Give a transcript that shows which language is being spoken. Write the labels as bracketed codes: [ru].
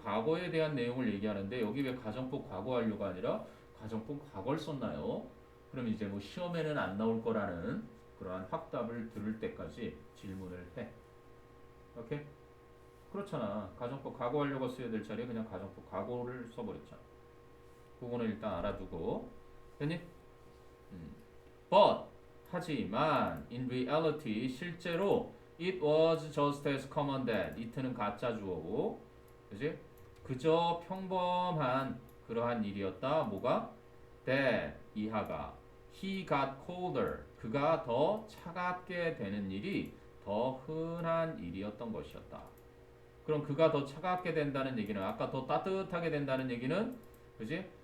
[ko] 과거에 대한 내용을 얘기하는데 여기 왜 가정법 과거 완료가 아니라 가정법 과거를 썼나요? 그럼 이제 뭐 시험에는 안 나올 거라는 그러한 확답을 들을 때까지 질문을 해. 오케이? 그렇잖아. 가정법 과거 완료가 써야 될 자리에 그냥 가정법 과거를 써버렸잖아. 그거는 일단 알아두고. 됐니? [en] But 하지만 in reality 실제로 it was just as common that it는 가짜 주어고 그지? [ko] 그저 평범한 그러한 일이었다. 뭐가? that 이하가 he got colder 그가 더 차갑게 되는 일이 더 흔한 일이었던 것이었다. 그럼 그가 더 차갑게 된다는 얘기는 아까 더 따뜻하게 된다는 얘기는 그지?